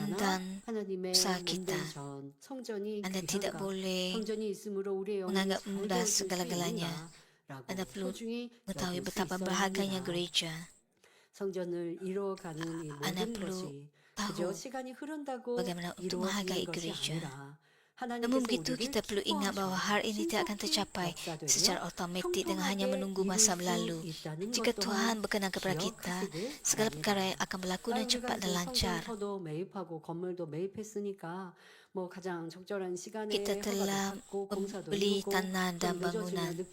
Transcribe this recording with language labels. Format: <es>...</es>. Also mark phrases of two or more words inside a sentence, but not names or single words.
<ko>얼마나</ko> <ms>dan</ms> <ko>하나님의</ko> <ms>usaha kita.</ms> <ko>몸된 전 성전이</ko> <ms>Anda tidak</ms> <ko>귀한가</ko> <ms>boleh</ms> <ko>성전이 있음으로 우리의 영혼이</ko> <ms>menganggap</ms> <ko>잘</ko> <ms>mudah</ms> <ko>되어질 수</ko> <ms>segala-galanya.</ms> <ko>있는가라고</ko> <ms>Anda perlu</ms> <ko>소중히</ko> <ms>mengetahui</ms> <ko>여길 수</ko> <ms>betapa</ms> <ko>있어야</ko> <ms>berharganya</ms> <ko>합니다.</ko> <ms>gereja.</ms> <ko>성전을 이루어가는 이</ko> <ms>Anda</ms> <ko>모든</ko> <ms>perlu</ms> <ko>것이</ko> <ms>tahu</ms> <ko>그저 시간이 흐른다고</ko> <ms>bagaimana untuk</ms> <ko>이루어지는</ko> <ms>menghargai</ms> <ko>것이</ko> <ms>gereja.</ms> <ko>아니라</ko> <ms>Namun begitu, kita perlu ingat bahwa hal ini tidak akan tercapai secara otomatis dengan hanya menunggu masa berlalu. Jika Tuhan berkenan kepada kita, segala perkara yang akan berlaku dengan cepat dan lancar. Kita telah membeli tanah dan bangunan.</ms>